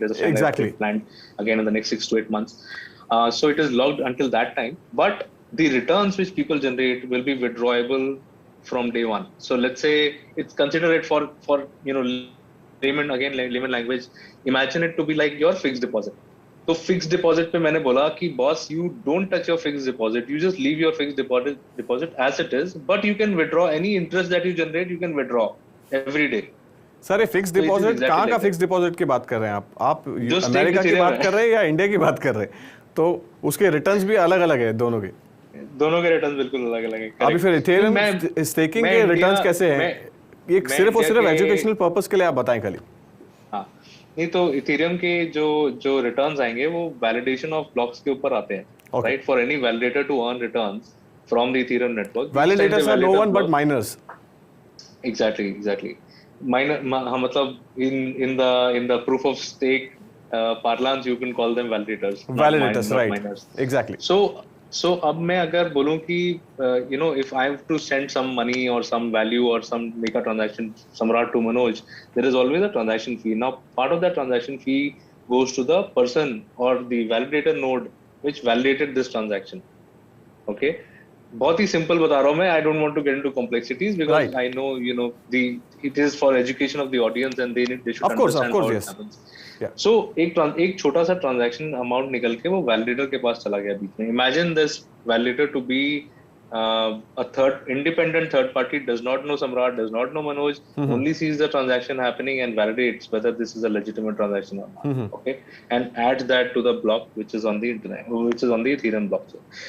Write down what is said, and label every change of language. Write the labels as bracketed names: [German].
[English] There's a Shanghai upgrade planned again in the next 6 to 8 months. So it is locked until that time. But the returns which people generate will be withdrawable from day one. So let's say it's consider it for layman language. Imagine it to be like your fixed deposit. [Hindi] तो fix deposit पे मैंने बोला कि [English] Boss you don't touch your fix deposit, you just leave your fix deposit as it is, but you can withdraw any interest that you generate, you can withdraw every day. [Hindi] Sir ये fix deposit कहाँ का fix deposit की बात कर रहे हैं आप America की बात कर रहे हैं या इंडिया की बात कर रहे हैं? तो उसके रिटर्न्स भी अलग अलग है दोनों के रिटर्न्स बिल्कुल अलग अलग है. अभी फिर इथेरियम स्टेकिंग के रिटर्न्स कैसे हैं? ये सिर्फ और सिर्फ एजुकेशनल पर्पस के लिए आप बताएं खाली. नहीं तो इथेरियम के जो रिटर्न्स आएंगे वो वैलिडेशन ऑफ ब्लॉक्स के ऊपर आते हैं, right? [English] For any validator to earn returns from the Ethereum network, validators are no one but miners. Exactly miner, मतलब in the proof of stake parlance you can call them validators, right? Miners. Exactly. So [Hindi] अब मैं अगर बोलूं कि [English] if I have to send some money or some value or make a transaction Samrat to Manoj, there is always a transaction fee. Now part of that transaction fee goes to the person or the validator node which validated this transaction. Okay, [Hindi] बहुत ही simple बता रहा हूँ मैं. [English] I don't want to get into complexities because right. I know it is for education of the audience and they should understand how it happens. Yeah. [Hindi] So एक छोटा सा transaction amount निकल के वो validator के पास चला गया बीच में. [English] Imagine this validator to be a independent third party, does not know Samrat, does not know Manoj, only sees the transaction happening and validates whether this is a legitimate transaction or not. Okay, and adds that to the block which is on the internet, which is on the Ethereum blockchain.